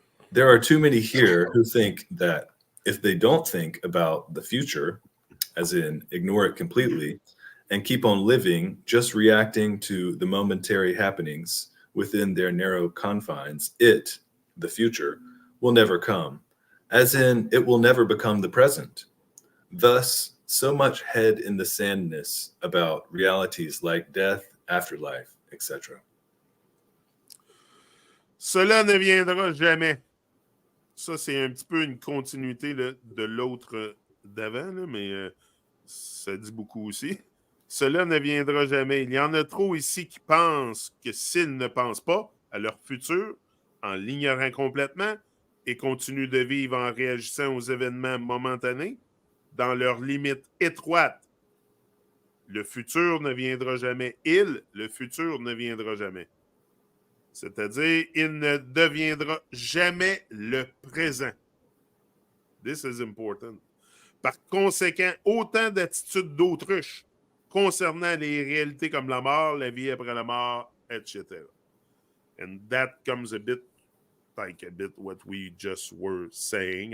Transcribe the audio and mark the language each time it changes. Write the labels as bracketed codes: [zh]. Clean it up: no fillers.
[en] There are too many here who think that if they don't think about the future, as in ignore it completely, and keep on living, just reacting to the momentary happenings within their narrow confines, the future, will never come, as in it will never become the present. Thus, so much head in the sandness about realities like death, afterlife, etc. [fr] Cela ne viendra jamais. Ça, c'est un petit peu une continuité là, de l'autre d'avant, là, mais ça dit beaucoup aussi. Cela ne viendra jamais. Il y en a trop ici qui pensent que s'ils ne pensent pas à leur futur, en l'ignorant complètement, et continuent de vivre en réagissant aux événements momentanés, dans leurs limites étroites, le futur ne viendra jamais. Le futur ne viendra jamais. C'est-à-dire, il ne deviendra jamais le présent. [en] This is important. [fr] Par conséquent, autant d'attitudes d'autruche concernant les réalités comme la mort, la vie après la mort, etc. [en] And that comes a bit what we just were saying.